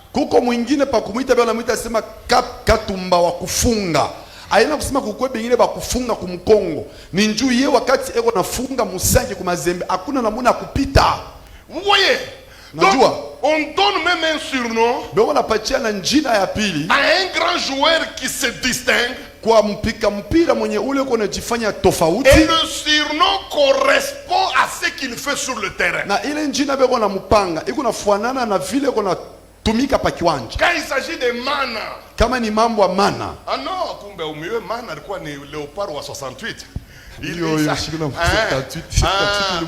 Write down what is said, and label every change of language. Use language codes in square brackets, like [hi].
[sw] Kuko mwingine pa kumuita bwana mwita sema Katumba wa kufunga. Aina kusema kukwe bengine ba kufunga kumkongo. Ni njuu ye wakati eko nafunga Musange ku Mazembe hakuna namuna kupita. [fr] Vous voyez? Donc, on donne même un surnom [sw] Beko napatia na njina ya pili [fr] à un grand joueur qui se distingue. [sw] kwa mpika mpira mwenye ule uko najifanya tofauti. [fr] Et le surnom correspond à ce qu'il fait sur le terrain. [sw] Na ile njina beko na mpanga iko nafuanana na vile iko na tumika pa kiwanja. [fr] Quand il s'agit de mana, [sw] Kama ni mambo ya mana, [fr] ah non, [sw] kumbe umiwe mana alikuwa ni Leopard wa 68. Yo, yo, shikuna 78,